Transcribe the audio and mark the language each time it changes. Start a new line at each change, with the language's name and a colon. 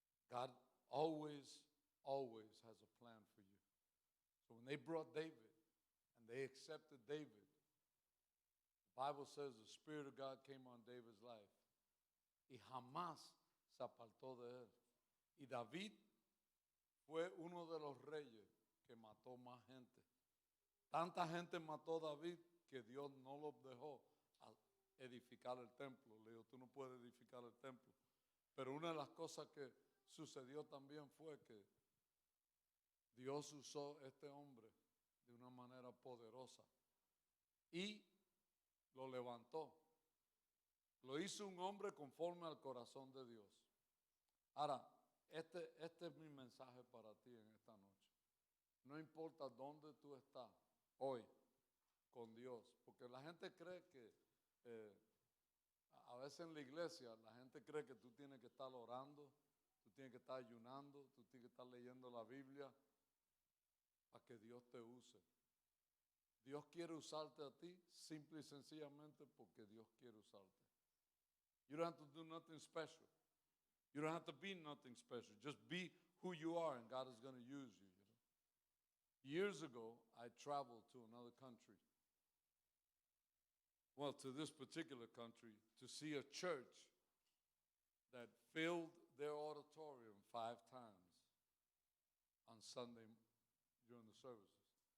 English: God always has a plan for you. So when they brought David and they accepted David, the Bible says the Spirit of God came on David's life.
Spanish: Y jamás se apartó de él. Y David fue uno de los reyes que mató más gente. Tanta gente mató David que Dios no los dejó edificar el templo. Le dijo, "Tú no puedes edificar el templo." Pero una de las cosas que sucedió también fue que Dios usó a este hombre de una manera poderosa y lo levantó. Lo hizo un hombre conforme al corazón de Dios. Ahora, este es mi mensaje para ti en esta noche. No importa dónde tú estás hoy con Dios, porque la gente cree que a veces en la iglesia la gente cree que tú tienes que estar orando, tú tienes que estar ayunando, tú tienes que estar leyendo la Biblia para que Dios te use. Dios quiere usarte a ti simple y sencillamente porque Dios quiere usarte.
English: You don't have to do nothing special. You don't have to be nothing special. Just be who you are and God is going to use you. Years ago, I traveled to another country. Well, to this particular country to see a church that filled their auditorium 5 times on Sunday during the services.